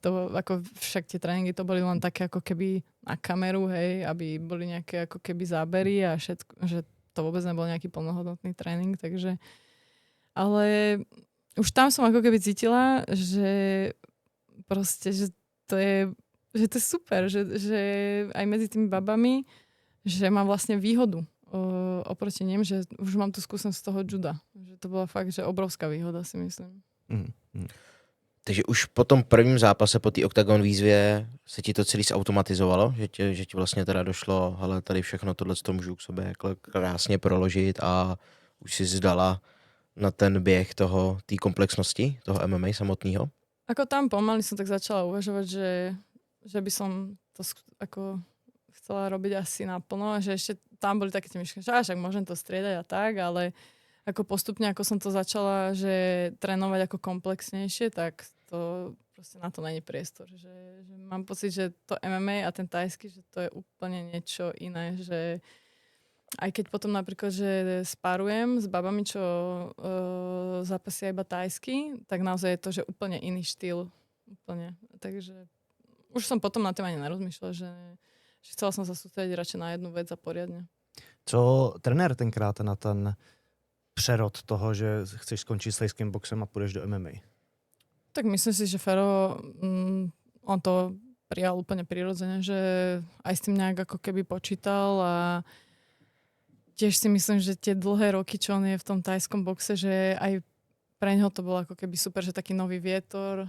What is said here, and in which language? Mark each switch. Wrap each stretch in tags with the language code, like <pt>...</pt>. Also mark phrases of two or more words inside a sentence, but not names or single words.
<sk>To, ako však tie tréningy to boli len také ako keby na kameru, hej, aby boli nejaké ako keby zábery a všetko, že to vôbec nebol nejaký plnohodnotný tréning, takže ale už tam som ako keby cítila, že proste, že to je super, že aj medzi tými babami, že mám vlastne výhodu oproti ním, že už mám tu skúsenosť z toho juda. Že to bola fakt, že obrovská výhoda, si myslím.</sk> <cs>Takže už po tom prvním zápase, po té Octagon výzvě, se ti to celý zautomatizovalo? Že ti vlastně teda došlo, hele, tady všechno tohle to můžu k sobě jako krásně proložit a už si zdala na ten běh té komplexnosti, toho MMA samotného?</cs> <sk>Ako tam pomaly som tak začala uvažovať, že by som to ako chcela robiť asi naplno a že ešte tam boli také tie myšlienky, že však môžem to striedať a tak, ale ako postupne, ako som to začala, že trénovať ako komplexnejšie, tak to proste na to není priestor. Že mám pocit, že to MMA a ten tajský, že to je úplne niečo iné, že aj keď potom napríklad, že sparujem s babami, čo zápasia iba tajsky, tak naozaj je to, že úplne iný štýl. Úplne. Takže už som potom na tým ani nerozmýšľala, že chcela som sa sústrediť radšej na jednu vec a poriadne.</sk> <cs>Co trenér tenkrát na ten přerod toho, že chceš skončit s tajským boxem a půjdeš do MMA?</cs> <sk>Tak myslím si, že Fero, on to prijal úplne prirodzene, že aj s tým nejak ako keby počítal a tiež si myslím, že tie dlhé roky, čo on je v tom tajskom boxe, že aj pre neho to bolo ako keby super, že taký nový vietor.</sk>